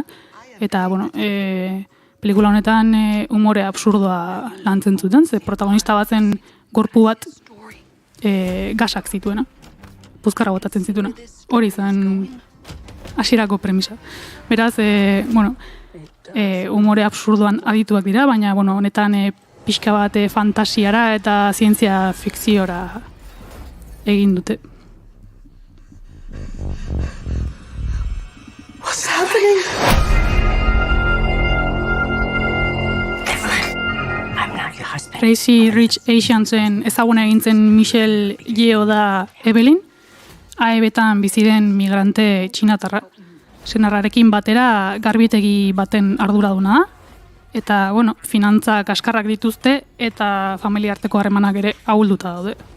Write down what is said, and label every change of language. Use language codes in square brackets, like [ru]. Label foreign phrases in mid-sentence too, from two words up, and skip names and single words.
[eu] Eta, bueno, pelikula honetan umore absurdoa lantzen zuten, ze protagonista batzen gorpu bat gasak zituena, puzkarra botatzen zituena. Hori zen hasierako premisa. Beraz, umore absurdoan adituak dira, baina honetan pixka bat fantasiara eta zientzia fikziora egin dute. [en] What's happening? [eu] Crazy Rich Asiansen ezaguna egintzen Michelle Yeoh da Evelyn, AEB-tan biziren migrante txinatarra. Senarrarekin batera garbitegi baten arduraduna da, eta, finantza kaskarrak dituzte eta familiarteko harremanak ere ahulduta daude.